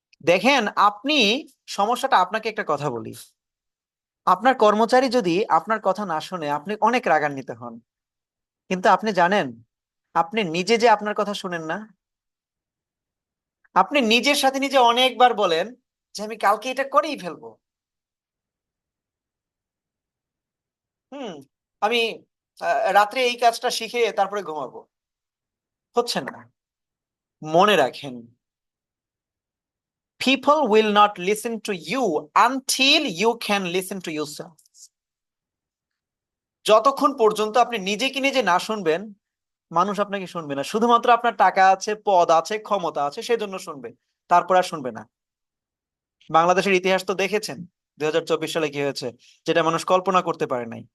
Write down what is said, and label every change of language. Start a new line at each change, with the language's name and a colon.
Bangla: দেখেন আপনি, সমস্যাটা আপনাকে একটা কথা বলি, আপনার কর্মচারী যদি আপনার কথা না শুনে আপনি অনেক রাগান্বিত হন, কিন্তু আপনি জানেন আপনি নিজে যে আপনার কথা শুনেন না। আপনি নিজের সাথে নিজে অনেকবার বলেন যে আমি কালকে এটা করেই ফেলবো। হুম, আমি রাত্রে এই কাজটা শিখে তারপরে ঘুমাবো। হচ্ছে না। মনে রাখেন,
English: people will not listen to you until you can listen to yourself.
Bangla: যতক্ষণ পর্যন্ত আপনি নিজেকে নিজে না শুনবেন, মানুষ আপনাকে শুনবে না। শুধুমাত্র আপনার টাকা আছে, পদ আছে, ক্ষমতা আছে, সেজন্য শুনবে, তারপর আর শুনবে না। বাংলাদেশের ইতিহাস তো দেখেছেন 2024 সালে কি হয়েছে, যেটা মানুষ কল্পনা করতে পারে নাই।